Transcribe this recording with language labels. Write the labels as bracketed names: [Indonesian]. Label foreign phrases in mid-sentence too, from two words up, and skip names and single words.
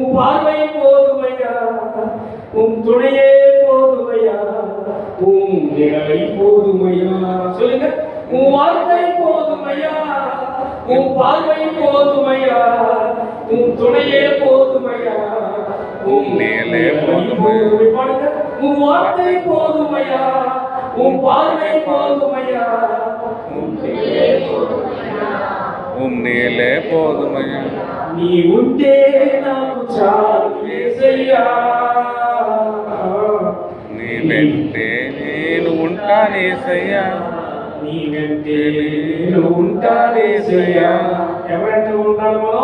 [Tamil] பார்வை போதுமையா உம் துணையே போதுமையா உம் நிழலை போதுமையா சொல்லுங்க உம் வார்த்தை போதுமையா உம் பார்வை போதுமையா உம் துணையே போதுமையா உம் நிழலை போதுமையா பாடுங்க உம் வார்த்தை போதுமையா உம் பார்வை போதுமையா உம் துணையே போதுமையா உம் நிழலே போதுமையா, [Telugu] నీ ఉంటే నాకు చాలు యేసయ్యా నీ వెంటే నేను ఉంటానేసయ్యా, నీ వెంటే నేను ఉంటానేసయ్యా ఎవరంటే ఉండాలి మనం